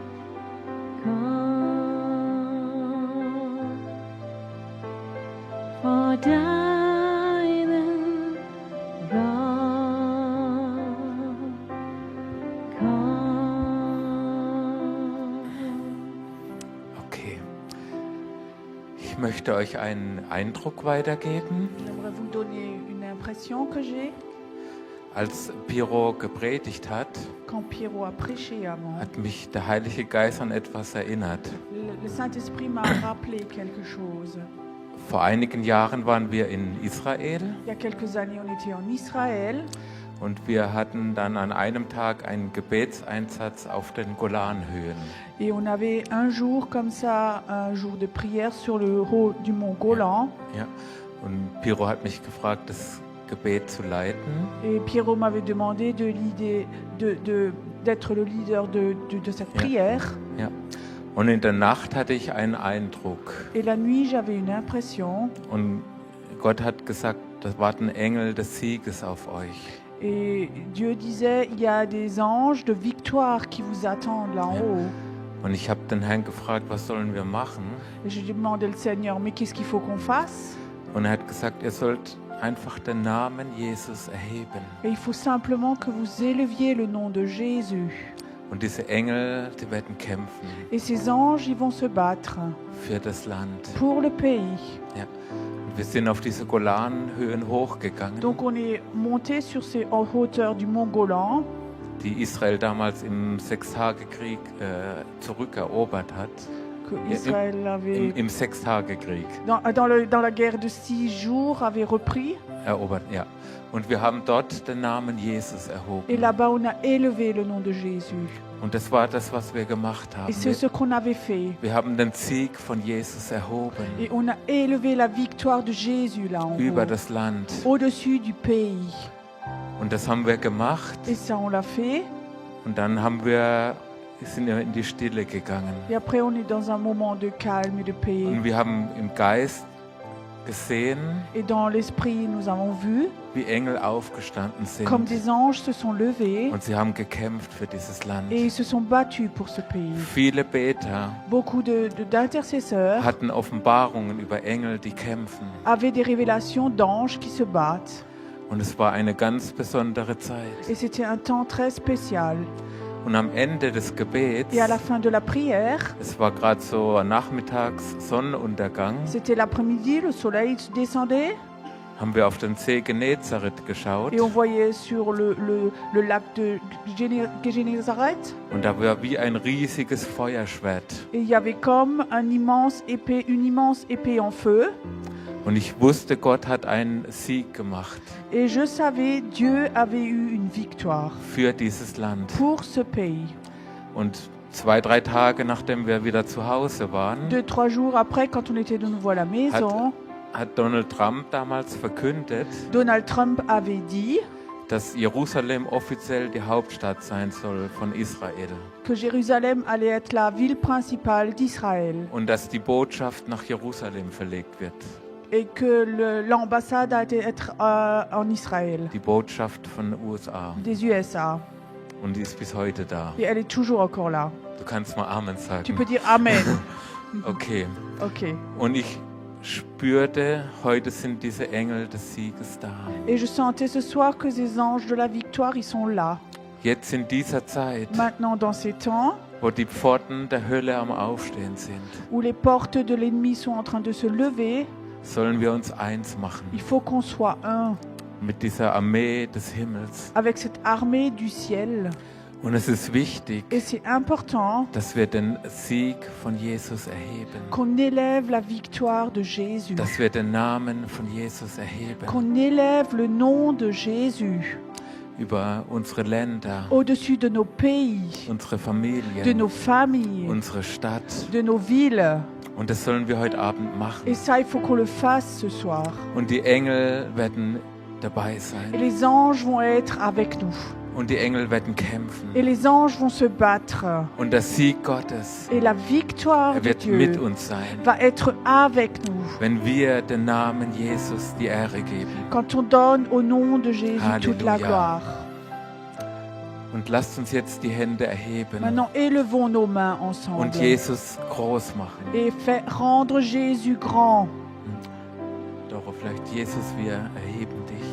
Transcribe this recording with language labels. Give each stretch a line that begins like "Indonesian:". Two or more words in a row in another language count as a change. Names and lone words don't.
German: Komm, vor deinem Gott. Komm. Okay. Ich möchte euch einen Eindruck weitergeben.
French: J'aimerais vous donner une impression que j'ai.
German: Als Piro gepredigt hat,
French: Quand Pierrot a prêché avant,
German: hat mich der Heilige Geist an etwas erinnert.
French: le Saint-Esprit m'a rappelé quelque chose.
German: Vor einigen Jahren waren wir in Israel
French: Il y a quelques années, on était en Israël
German: und wir hatten dann an einem Tag einen Gebetseinsatz auf den Golanhöhen.
French: et on avait un jour comme ça, un jour de prière sur le haut du mont Golan.
German: Ja. Und Piro hat mich gefragt, das Gebet zu leiten.
French: Et Pierrot m'avait demandé d'être le leader de cette prière.
German: Ja. Und in der Nacht hatte ich einen Eindruck.
French: Et la nuit, j'avais une impression.
German: Und Gott hat gesagt, da warten Engel des Sieges auf euch.
French: Et Dieu disait, il y a des anges de victoire qui vous attendent là en haut.
German: Und ich habe den Herrn gefragt, was sollen wir machen?
French: Et je demandais au Seigneur, mais qu'est-ce qu'il faut qu'on fasse?
German: Und er hat gesagt, ihr sollt einfach den Namen Jesus erheben.
French: Et il faut simplement que vous éleviez le nom de Jésus.
German: Und diese Engel, die werden kämpfen
French: Et ces anges, ils vont se battre
German: für das Land.
French: pour le pays.
German: Ja. Und wir sind auf diese Golanhöhen hochgegangen,
French: Donc on est monté sur ces en hauteur du mont Golan,
German: die Israel damals im Sechstagekrieg zurückerobert hat.
French: que
German: Ja,
French: Israël avait,
German: Im Sechstagekrieg
French: dans la guerre de 6 jours, avait repris.
German: erobert, ja. Und wir haben dort den Namen Jesus
French: Et
German: erhoben.
French: là-bas, on a élevé le nom de Jésus.
German: Und das war das, was wir gemacht haben.
French: Et c'est ce qu'on avait fait.
German: Wir haben den Sieg von Jesus erhoben
French: Et on a élevé la victoire de Jésus là en
German: über
French: haut,
German: das Land.
French: au-dessus du pays.
German: Und das haben wir gemacht.
French: Et ça, on l'a fait.
German: Und dann sind wir in die Stille gegangen.
French: Et après, on est dans un moment de calme et de paix.
German: Und wir haben im Geist gesehen,
French: Et dans l'esprit, nous avons vu
German: wie Engel aufgestanden
French: comme
German: sind.
French: des anges se sont levés
German: Und sie haben gekämpft für dieses Land.
French: et ils se sont battus pour ce pays.
German: Viele Beter
French: Beaucoup d'intercesseurs
German: hatten Offenbarungen über Engel, die kämpfen.
French: avaient des révélations d'anges qui se battent.
German: Und es war eine ganz besondere Zeit.
French: Et c'était un temps très spécial.
German: Und am Ende des Gebets,
French: Et à la fin de la prière,
German: es war gerade so nachmittags Sonnenuntergang,
French: c'était l'après-midi, le soleil descendait.
German: haben wir auf den See Genezareth geschaut
French: et on voyait sur le lac de Génézareth.
German: und da war wie ein riesiges Feuerschwert.
French: Et il y avait comme une immense épée en feu.
German: Und ich wusste, Gott hat einen Sieg gemacht
French: Et je savais, Dieu avait eu une victoire
German: für dieses Land.
French: pour ce pays.
German: Und 2-3 Tage nachdem wir wieder zu Hause waren,
French: 2-3 jours après, quand on était de nouveau à la maison,
German: hat Donald Trump damals verkündet,
French: Donald Trump avait dit
German: dass Jerusalem offiziell die Hauptstadt sein soll von Israel
French: que Jérusalem allait être la ville principale d'Israël
German: und dass die Botschaft nach Jerusalem verlegt wird.
French: et que l'ambassade allait être en Israël,
German: Die Botschaft von den USA.
French: des USA.
German: Und die ist bis heute da.
French: Et elle est toujours encore là.
German: Du kannst mal Amen
French: Tu
German: sagen.
French: peux dire Amen.
German: Okay.
French: Ok.
German: Und ich spürte, heute sind diese Engel des Sieges da.
French: Et je sentais ce soir que ces anges de la victoire, ils sont là.
German: Jetzt in dieser Zeit,
French: Maintenant, dans ces temps
German: wo die Pforten der Hölle am Aufstehen sind,
French: où les portes de l'ennemi sont en train de se lever,
German: sollen wir uns eins machen
French: il faut qu'on soit un
German: mit dieser Armee des Himmels.
French: avec cette armée du ciel.
German: Und es ist wichtig,
French: Et c'est important
German: dass wir den Sieg von Jesus erheben.
French: qu'on élève la victoire de Jésus,
German: Dass wir den Namen von Jesus erheben.
French: qu'on élève le nom de Jésus
German: Über unsere Länder,
French: au-dessus de nos pays,
German: unsere
French: de
German: Familien,
French: nos familles,
German: unsere Stadt.
French: de nos villes.
German: Und das sollen wir heute Abend machen.
French: Et ça, il faut qu'on le fasse ce soir.
German: Und die Engel werden dabei
French: Et
German: sein.
French: les anges vont être avec nous.
German: Und die Engel werden kämpfen.
French: Et les anges vont se battre.
German: Und der Sieg Gottes,
French: Et la victoire
German: er
French: de
German: wird mit
French: Dieu
German: uns sein,
French: va être avec nous.
German: wenn wir den Namen Jesus die Ehre geben.
French: Quand on donne au nom de Jésus toute la Alléluia. gloire.
German: Und lasst uns jetzt die Hände erheben
French: Maintenant, élevons nos mains ensemble.
German: und Jesus groß machen.
French: Et rendre Jésus grand.
German: Doch vielleicht Jesus, wir erheben